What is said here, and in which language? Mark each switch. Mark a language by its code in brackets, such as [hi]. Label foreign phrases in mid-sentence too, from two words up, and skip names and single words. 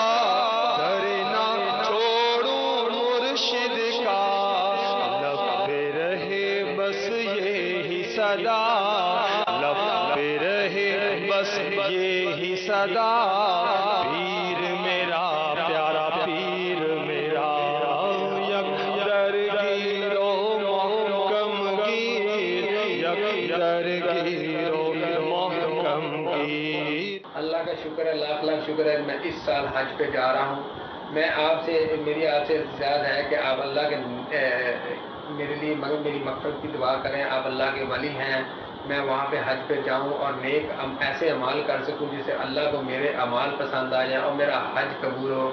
[ur] لب پہ رہے بس یہی صدا، لب پہ رہے بس یہی صدا، پیر میرا پیارا پیر میرا، [fa] یک در گیرو محکم گیر، یک در گیرو محکم گیر۔ [ur] اللہ کا شکر ہے، لاکھ لاکھ شکر ہے، میں اس سال حج پہ جا رہا ہوں۔ میں آپ سے، میری آپ سے التجا ہے کہ آپ اللہ کے میرے لیے میری مغفرت کی دعا کریں۔ آپ اللہ کے ولی ہیں، میں وہاں پہ حج پہ جاؤں اور نیک ایسے اعمال کر سکوں جس سے اللہ کو میرے اعمال پسند آ جائیں اور میرا حج قبول ہو۔